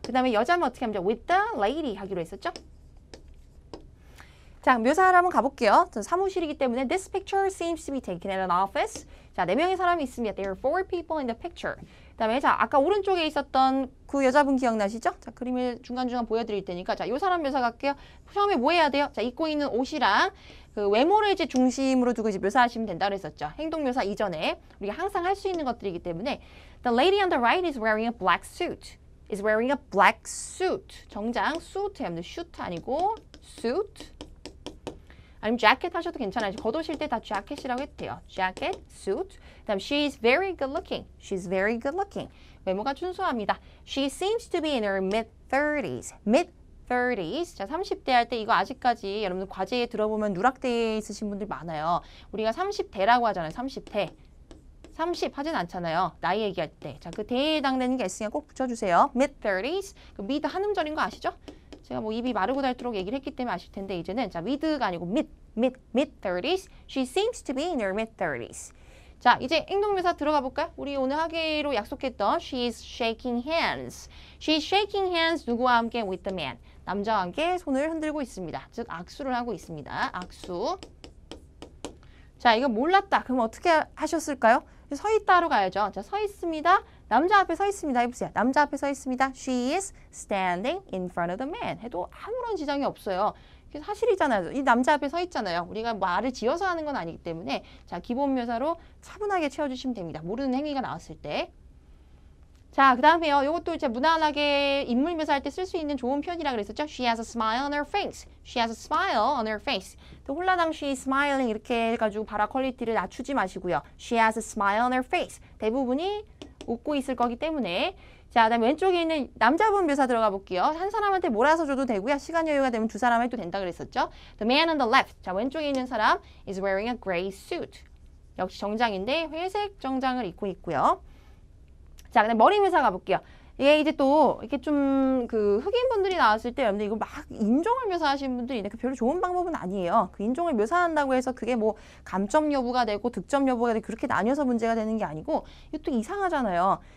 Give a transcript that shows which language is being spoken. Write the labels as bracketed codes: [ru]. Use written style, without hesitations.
[ko] 그 다음에 여자면 어떻게 하면 [en] with the lady [ko] 하기로 했었죠. 자, 묘사를 한번 가볼게요. 사무실이기 때문에 [en] this picture seems to be taken at an office. [ko] 자, 4명의 사람이 있습니다. [en] There are 4 people in the picture. [ko] 그 다음에 자, 아까 오른쪽에 있었던 그 여자분 기억나시죠? 자, 그림을 중간중간 보여드릴 테니까 자, 요 사람 묘사 갈게요. 처음에 뭐 해야 돼요? 자, 입고 있는 옷이랑 그 외모를 이제 중심으로 두고 이제 묘사하시면 된다고 했었죠. 행동 묘사 이전에 우리가 항상 할 수 있는 것들이기 때문에 [en] The lady on the right is wearing a black suit. Is wearing a black suit. 정장 suit 하면 suit 아니고 suit. [ko] 아니면 jacket 하셔도 괜찮아요. 겉옷일 때 다 jacket이라고 해도 돼요. [en] jacket, suit. 그다음 she is very good looking. She's very good looking. [ko] 외모가 준수합니다. [en] She seems to be in her mid-30s. mid-30s. [ko] 자, 30대 할 때 이거 아직까지 여러분들 과제에 들어보면 누락되어 있으신 분들 많아요. 우리가 30대라고 하잖아요. 30대. 30 하진 않잖아요. 나이 얘기할 때. 자, 그 대에 해당되는 게 있으니까 꼭 붙여주세요. [en] mid-30s. [ko] 그 mid 한음절인 거 아시죠? 제가 뭐 입이 마르고 닳도록 얘기를 했기 때문에 아실 텐데 이제는 자, mid가 아니고 mid-30s. [en] She seems to be in her mid-30s. [ko] 자, 이제 행동묘사 들어가 볼까요? 우리 오늘 하기로 약속했던 [en] she is shaking hands. She is shaking hands [ko] 누구와 함께? [en] with the man. [ko] 남자와 함께 손을 흔들고 있습니다. 즉 악수를 하고 있습니다. 악수. 자, 이거 몰랐다. 그럼 어떻게 하셨을까요? 서 있다로 가야죠. 자, 서 있습니다. 남자 앞에 서 있습니다. 해보세요. 남자 앞에 서 있습니다. [en] She is standing in front of the man. [ko] 해도 아무런 지장이 없어요. 사실이잖아요. 이 남자 앞에 서 있잖아요. 우리가 말을 지어서 하는 건 아니기 때문에 자, 기본 묘사로 차분하게 채워주시면 됩니다. 모르는 행위가 나왔을 때. 자, 그 다음에요. 이것도 이제 무난하게 인물 묘사할 때 쓸 수 있는 좋은 표현이라 그랬었죠. [en] She has a smile on her face. She has a smile on her face. [ko] 또 홀라당 [en] she smiling [ko] 이렇게 해가지고 발화 퀄리티를 낮추지 마시고요. [en] She has a smile on her face. [ko] 대부분이 웃고 있을 거기 때문에. 자, 그다음에 왼쪽에 있는 남자분 묘사 들어가 볼게요. 한 사람한테 몰아서 줘도 되고요. 시간 여유가 되면 두 사람 해도 된다 그랬었죠. [en] The man on the left. [ko] 자, 왼쪽에 있는 사람 [en] is wearing a gray suit. [ko] 역시 정장인데 회색 정장을 입고 있고요. 자, 그다음 머리 묘사 가볼게요. 이게 이제 또 이렇게 좀 그 흑인 분들이 나왔을 때 여러분들 이거 막 인종을 묘사하시는 분들이 있는데 그 별로 좋은 방법은 아니에요. 그 인종을 묘사한다고 해서 그게 뭐 감점 여부가 되고 득점 여부가 되고 그렇게 나뉘어서 문제가 되는 게 아니고 이것도 이상하잖아요.